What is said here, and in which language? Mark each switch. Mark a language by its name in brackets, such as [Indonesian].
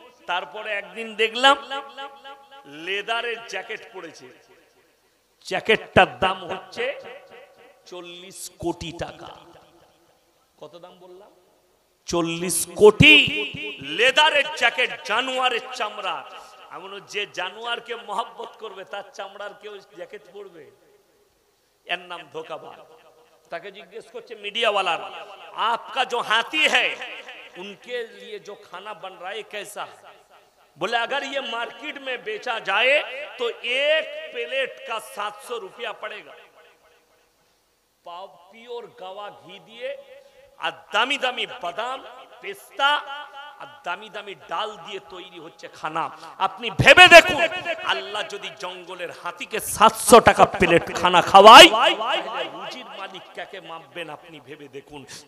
[Bangla] তারপরে একদিন দেখলাম লেদারের জ্যাকেট পরেছে, জ্যাকেটটার দাম হচ্ছে 40 কোটি টাকা। কত দাম বললাম? 40 কোটি। লেদারের জ্যাকেট, জানোয়ারের চামড়া। এমন যে জানোয়ারকে মহব্বত করবে তার চামড়ার কেউ জ্যাকেট পরবে? এর নাম ধোঁকাবাজ। তাকে জিজ্ঞেস করছে মিডিয়াওয়ালা, [Hindi] आपका जो हाथी है उनके लिए जो खाना बन रहा है कैसा है? बोले अगर ये मार्केट में बेचा जाए तो एक प्लेट का 700 रुपया पड़ेगा। प्योर गवा घी दिए [Bangla] আর দামি দামি বাদাম, পেস্তা আর দামি দামি ডাল দিয়ে তৈরি হচ্ছে খানা। আপনি ভেবে দেখুন, আল্লাহ যদি জঙ্গলের হাতিকে 700 টাকা প্লেট খানা খাওয়ায়, রুজির মালিক কাকে মাপবেন আপনি ভেবে দেখুন।